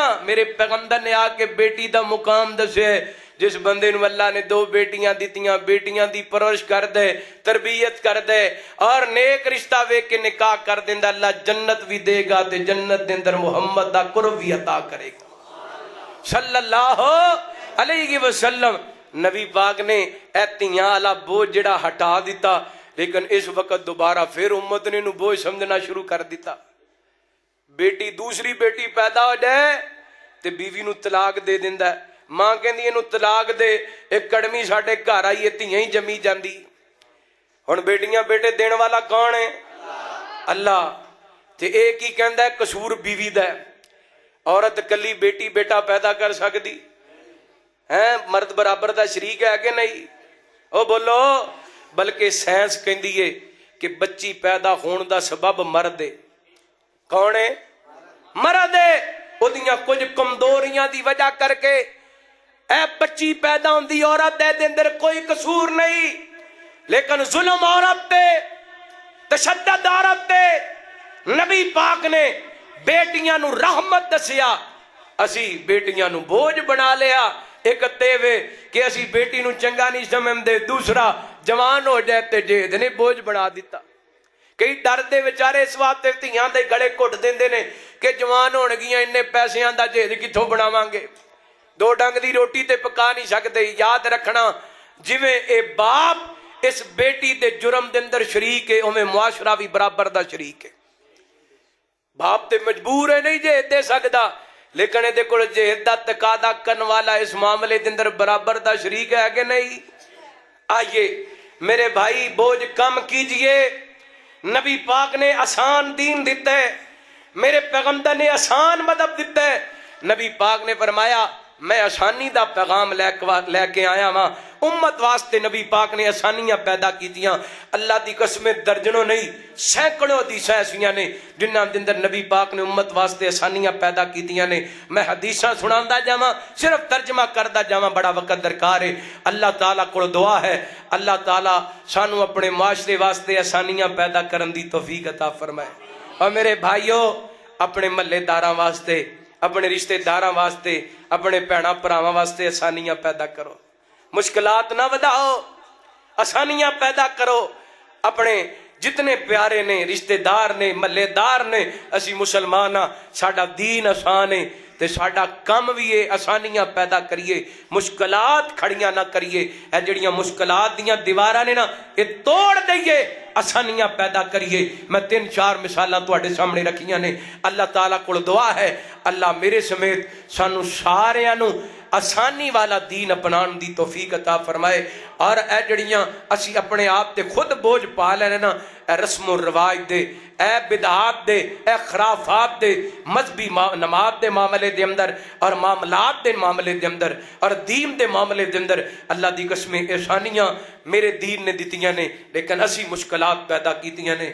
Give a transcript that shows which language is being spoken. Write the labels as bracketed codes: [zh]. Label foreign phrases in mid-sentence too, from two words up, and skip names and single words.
[pa] میرے پیغمبر نے آ کے بیٹی دا مقام دسے، جس بندے نو اللہ نے دو بیٹیاں دیتیاں، بیٹیاں دی پرورش کر دے، تربیت کر دے اور نیک رشتہ وے کے نکاح کر دیندا، اللہ جنت بھی دے گا تے جنت دے اندر محمد دا قرب بھی عطا کرے گا [ar] صلی اللہ علیہ وسلم. [pa] نبی پاک نے ایتیاں والا بوجھ جڑا ہٹا دیتا، لیکن اس وقت دوبارہ پھر امت نے نو بوجھ سمجھنا شروع کر دیتا. بیٹی دوسری بیٹی پیدا ہو جائے تے بیوی نو طلاق دے دیندا ہے. ماں کہندی اینو طلاق دے، ایک کڑمی ساڈے گھر آئی ہے تیاں ہی جمی جاندی. ہن بیٹیاں بیٹے دین والا کون ہے؟ اللہ. تے ایک ہی کہندا ہے قصور بیوی دا ہے. عورت کلی بیٹی بیٹا پیدا کر سکتی ہے؟ مرد برابر دا شریک ہے کہ نہیں؟ او بولو. بلکہ سائنس کہندی ہے کہ بچی پیدا ہون دا سبب مرد ہے. کون ہے؟ مرد ہے. او دیاں کچھ کمزوریاں دی وجہ کر کے اے بچی پیدا ہوندی عورت دے اندر کوئی قصور نہیں، لیکن ظلم عورت تے، تشدد عورت تے. نبی پاک نے بیٹیاں نو رحمت دسیا، اسی بیٹیاں نو بوجھ بنا لیا. ایک تیوے کہ اسی بیٹی نو چنگا نہیں سمجھدے، دوسرا جوان ہو جائے تے جہد نے بوجھ بنا دیتا. کئی ڈر دے بیچارے اس واسطے تیاں دے گڑے گھٹ دیندے نے کہ جوان ہون گیاں اننے پیسیاں دا جہد کتھوں بناواں گے، دو ڈنگ دی روٹی تے پکا نہیں سکتے. یاد رکھنا جویں اے باپ اس بیٹی دے جرم دے اندر شریک ہے، اوویں معاشرہ بھی برابر دا شریک ہے. باپ تے مجبور ہے نہیں جہد دے سکدا، لیکن اے دے کول جہد دا تقاضا کرن والا اس معاملے دے اندر برابر دا شریک ہے کہ نہیں؟ [ur] آئیے میرے بھائی بوجھ کم کیجئے. [pa] نبی پاک نے آسان دین دیتا ہے، میرے پیغمبر نے آسان مذہب دیتا ہے. نبی پاک نے فرمایا میں آسانی دا پیغام لے کے آیا ہاں. امت واسطے نبی پاک نے آسانیاں پیدا کیتیاں. اللہ دی قسمیں درجنوں نہیں سینکڑوں حدیثاں ایسیاں نے جنہاں دے اندر نبی پاک نے امت واسطے آسانیاں پیدا کیتیاں نے. میں حدیثاں سناندا جاواں، صرف ترجمہ کردا جاواں، بڑا وقت درکار ہے. اللہ تعالیٰ کو دعا ہے اللہ تعالیٰ سانو اپنے معاشرے واسطے آسانیاں پیدا کرن دی توفیق عطا فرمائے. اور میرے بھائیو اپنے محلے داراں واسطے، اپنے رشتہ داراں واسطے، اپنے بھیناں بھراواں واسطے آسانیاں پیدا کرو. مشکلات نہ وداؤ، آسانیاں پیدا کرو. اپنے جتنے پیارے نے، رشتہ دار نے، محلے دار نے، اسی مسلمان ہاں، ساڈا دین آسان ہے تے ساڈا کم بھی ہے. آسانیاں پیدا کریے، مشکلات کھڑیاں نہ کریے. اے جڑیاں مشکلات دیاں دیواراں نے نا اے توڑ دئیے، آسانیاں پیدا کریے. میں 3-4 مثالاں تواڈے سامنے رکھیاں نے. اللہ تعالیٰ کو دعا ہے اللہ میرے سمیت سانو ساریاں نو آسانی والا دین اپنان دی توفیق عطا فرمائے. اور اے جڑیاں اسی اپنے آپ تے خود بوجھ پا لینے نا، اے رسم و رواج دے، اے بدعات دے، اے خرافات دے، مذہبی نماز دے معاملے دے اندر اور معاملات دے معاملے دے اندر اور دین دے معاملے دے اندر اللہ دی قسمیں احسانیاں میرے دین نے دتیاں نے، لیکن اسی مشکلات پیدا کیتیاں نے.